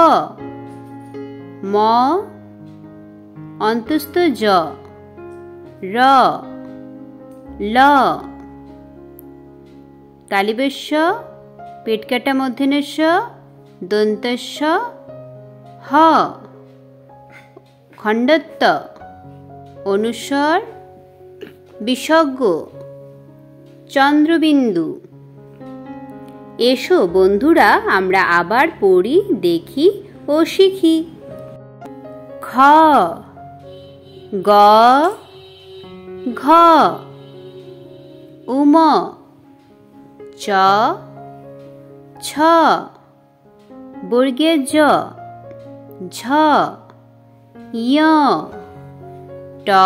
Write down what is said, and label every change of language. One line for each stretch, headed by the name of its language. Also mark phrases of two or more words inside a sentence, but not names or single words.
Bangla: ম, অন্তস্থ জ, র, ল, তালিবেশ্ব পেটকাটা মূর্ধন্যস্ব দন্তস্ব হ, খণ্ডত্ব অনুস্বর বিসর্গ চন্দ্রবিন্দু। এসো বন্ধুরা আমরা আবার পড়ি, দেখি ও শিখি। খ, গ, ঘ, উম, চ, ছ, বর্গের জ, ঝ, ঞ, ট,